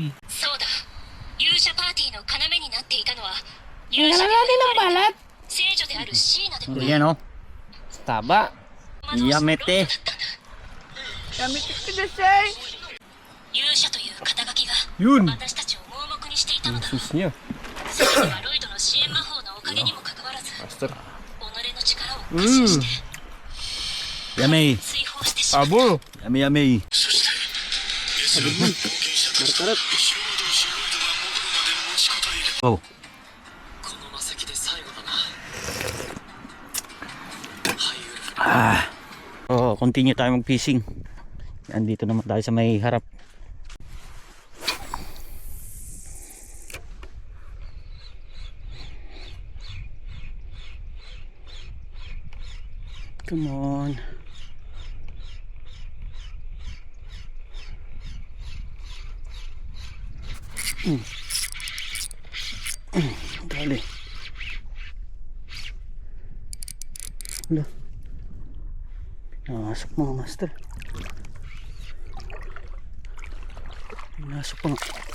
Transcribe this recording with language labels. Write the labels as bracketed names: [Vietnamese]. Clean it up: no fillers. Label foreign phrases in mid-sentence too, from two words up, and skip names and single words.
[Japanese] そうだ勇者パーティーの要になっていたのは勇者である聖女であるシーナでも [Filipino] Yan o. Taba. [Japanese] Yamete. 勇者という肩書きが [Filipino] Yun. [Japanese] 私たちを盲目にしていたのだ [Filipino] Sus niya. [Japanese] 聖女はロイドの支援魔法のおかげにもかかわらず己 [English] Master. [Japanese] の力を過信して [English] Yummy. [Japanese] 追放してしまう [Filipino] Abo. [English] Yummy yummy. Markarat. [Filipino] Oh. Oh, continue tayo mag-fishing. Andito naman tayo sa may harap. [English] Come on. [Filipino] Dali. Wala. Pinasok mga master. Pinasok pa nga.